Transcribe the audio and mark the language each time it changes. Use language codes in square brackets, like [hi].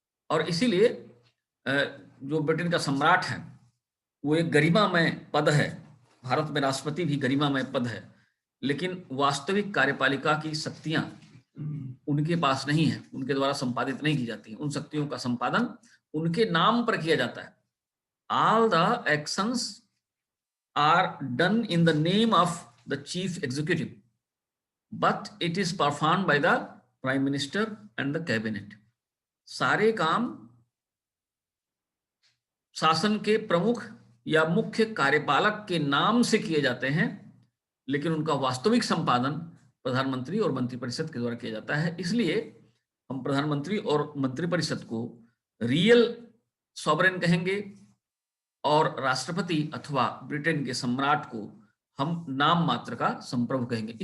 [hi] और इसीलिए जो ब्रिटेन का सम्राट है वो एक गरिमामय पद है। भारत में राष्ट्रपति भी गरिमामय पद है, लेकिन वास्तविक कार्यपालिका की शक्तियां उनके पास नहीं है, उनके द्वारा संपादित नहीं की जाती। उन शक्तियों का संपादन उनके नाम पर किया जाता है। [en] All the actions are done in the name of the chief executive, but it is performed by the prime minister and the cabinet. [hi] सारे काम शासन के प्रमुख या मुख्य कार्यपालक के नाम से किए जाते हैं, लेकिन उनका वास्तविक संपादन प्रधानमंत्री और मंत्रिपरिषद के द्वारा किया जाता है। इसलिए हम प्रधानमंत्री और मंत्रिपरिषद को रियल सॉवरेन कहेंगे और राष्ट्रपति अथवा ब्रिटेन के सम्राट को हम नाम मात्र का संप्रभु कहेंगे।